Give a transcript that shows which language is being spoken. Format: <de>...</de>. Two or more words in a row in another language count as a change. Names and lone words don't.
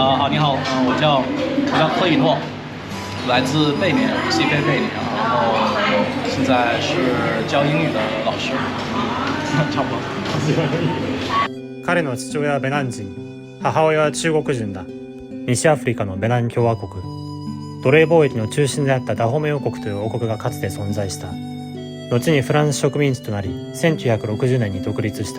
<zh>你好，我叫柯以诺，来自贝宁，西非贝宁，然后现在是教英语的老师，差不多。</zh> <ja>彼の父親はベナン人、母親は中国人だ。西アフリカのベナン共和国。奴隷貿易の中心であったダホメ王国という王国がかつて存在した。後にフランス植民地となり、1960年に独立した。</ja>